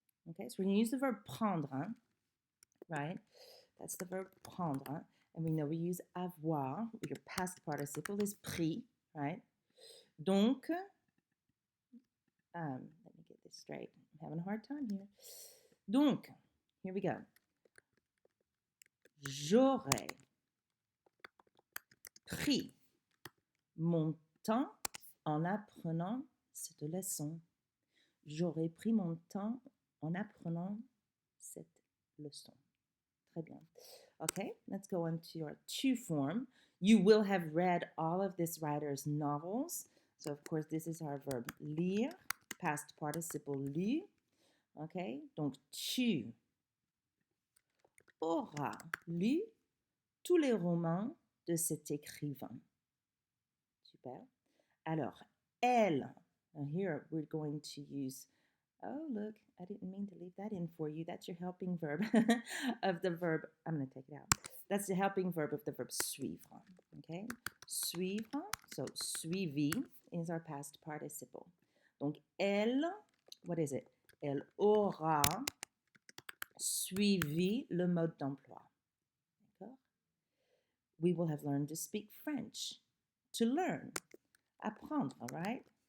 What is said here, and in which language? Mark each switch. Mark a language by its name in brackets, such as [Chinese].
[English] Okay, so we're going to use the verb prendre, right? That's the verb prendre. And we know we use avoir. Your past participle is pris, right? Donc, let me get this straight. I'm having a hard time here. Donc, here we go. [French] J'aurais pris mon temps en apprenant cette leçon. J'aurais pris mon temps en apprenant cette leçon. Très bien. [English] Okay, let's go on to your to form. You will have read all of this writer's novels. So, of course, this is our verb lire, past participle lu. [French] Okay, donc tu auras lu tous les romans de cet écrivain. Super. [English] Alors, elle, now here we're going to use, oh, look, I didn't mean to leave that in for you. That's your helping verb of the verb, I'm going to take it out. That's the helping verb of the verb suivre, okay? Suivre, so suivi is our past participle. Donc, elle, what is it? [French] Elle aura suivi le mode d'emploi. D'accord? [English] We will have learned to speak French. To learn, apprendre, right?